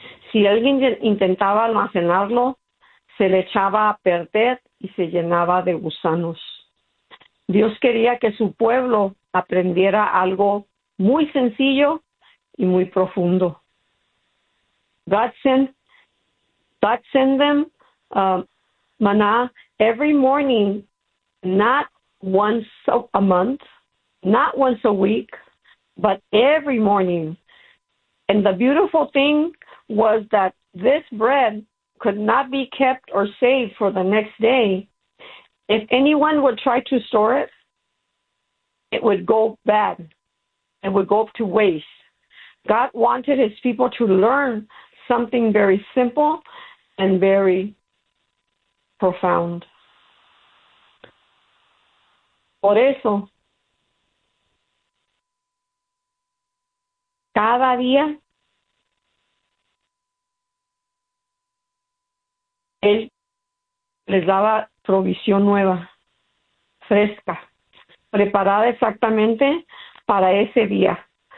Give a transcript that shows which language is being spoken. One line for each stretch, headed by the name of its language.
Spanish: Si alguien intentaba almacenarlo, se le echaba a perder y se llenaba de gusanos. Dios quería que su pueblo aprendiera algo muy sencillo y muy profundo.
English: God sent them maná every morning, not once a month, not once a week, but every morning. And the beautiful thing was that this bread could not be kept or saved for the next day. If anyone would try to store it, it would go bad. It would go to waste. God wanted his people to learn something very simple and very profound.
Spanish: Por eso, cada día, él les daba provisión nueva, fresca, preparada exactamente para ese día.